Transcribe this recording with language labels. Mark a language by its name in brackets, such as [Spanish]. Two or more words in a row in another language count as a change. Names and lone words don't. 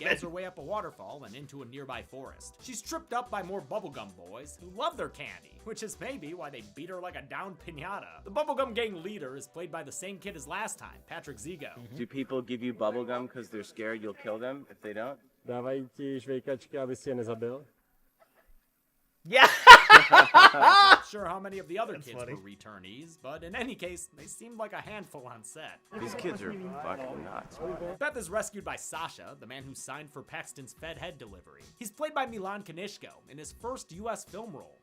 [English] scales her way up a waterfall and into a nearby forest. She's tripped up by more bubblegum boys who love their candy, which is maybe why they beat her like a downed piñata. The bubblegum gang leader is played by the same kid as last time, Patrick Zigo. Do people give you bubblegum because they're scared you'll kill them if they don't? [Slovak] Dávajte žvejkačky, aby si je nezabil. [English] Yeah. Not sure how many of the other That's kids funny. were returnees, but in any case, they seemed like a handful on set. These kids are fucking nuts. Beth is rescued by Sasha, the man who signed for Paxton's Fed head delivery. He's played by Milan Kanishko in his first US film role.